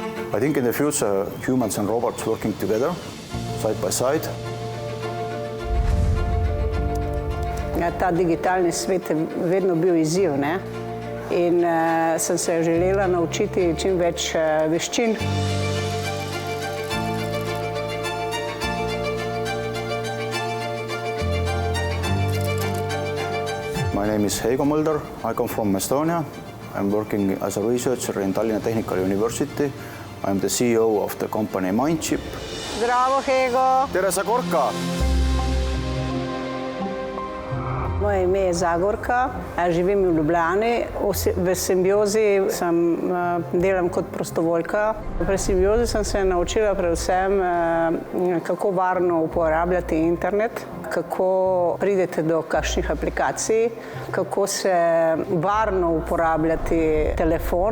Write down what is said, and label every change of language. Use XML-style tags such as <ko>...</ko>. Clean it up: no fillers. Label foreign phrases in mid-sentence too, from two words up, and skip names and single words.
<en>I think in the future, humans and robots working together, side by side.</en> <sl>Ja, ta digitalni svet je vedno bil izziv, ne? In sem se želela naučiti čim več veščin.</sl> <en>My name is Heigo Mulder. I come from Estonia. I'm working as a researcher in Tallinna Technical University. I'm the CEO of the company Mindchip.</en> <sl>Zdravo, Heigo!</sl> <et>Tere, Zagorka!</et> <sl>Moje ime je Zagorka, živim v Ljubljani. V Simbiozi delam kot prostovoljka. Pri Simbiozi sem se naučila predvsem, kako varno uporabljati internet, kako pridete do kakšnih aplikacij, kako se varno uporabljati telefon.</sl>